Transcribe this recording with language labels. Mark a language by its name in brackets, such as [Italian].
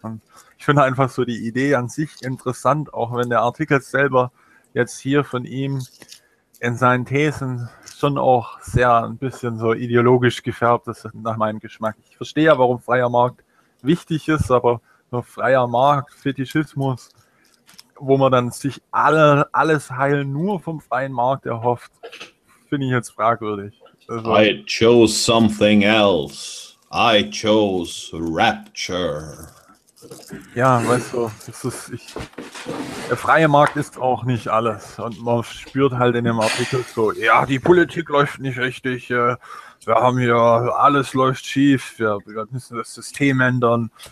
[German] Und ich finde einfach so die Idee an sich interessant, auch wenn der Artikel selber jetzt hier von ihm in seinen Thesen schon auch sehr ein bisschen so ideologisch gefärbt ist, nach meinem Geschmack. Ich verstehe ja, warum freier Markt wichtig ist, aber nur freier Markt, Fetischismus, wo man dann sich alles heil nur vom freien Markt erhofft, finde ich jetzt fragwürdig. [English] Also, I chose something else. I chose Rapture. [German] Ja, weißt du, der freie Markt ist auch nicht alles. Und man spürt halt in dem Artikel so, ja, die Politik läuft nicht richtig. Wir haben hier, alles läuft schief. Wir müssen das System ändern.